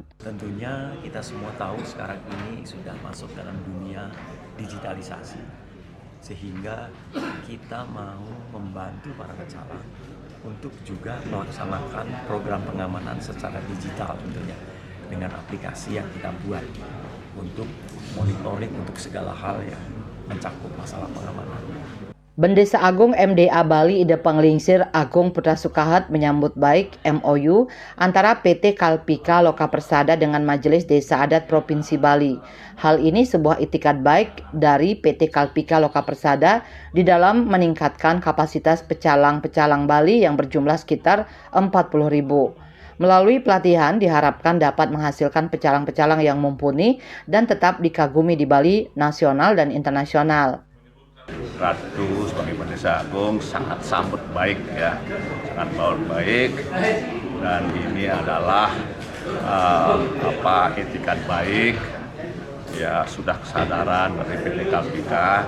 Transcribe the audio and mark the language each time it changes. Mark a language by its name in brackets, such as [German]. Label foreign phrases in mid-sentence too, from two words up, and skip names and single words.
[Indonesian] Tentunya kita semua tahu sekarang ini sudah masuk dalam dunia digitalisasi, sehingga kita mau membantu para pecalang untuk juga melaksanakan program pengamanan secara digital tentunya dengan aplikasi yang kita buat untuk monitoring untuk segala hal yang mencakup masalah pengamanan. Bendesa Agung MDA Bali Ida Panglingsir Agung Putra Sukahet menyambut baik MOU antara PT Kalpika Loka Persada dengan Majelis Desa Adat Provinsi Bali. Hal ini sebuah itikat baik dari PT Kalpika Loka Persada di dalam meningkatkan kapasitas pecalang-pecalang Bali yang berjumlah sekitar 40.000. Melalui pelatihan diharapkan dapat menghasilkan pecalang-pecalang yang mumpuni dan tetap dikagumi di Bali nasional dan internasional. Ratu sebagai Bendesa Agung sangat sambut baik ya, sangat baik, dan ini adalah etikat baik ya, sudah kesadaran dari PT Kalpika,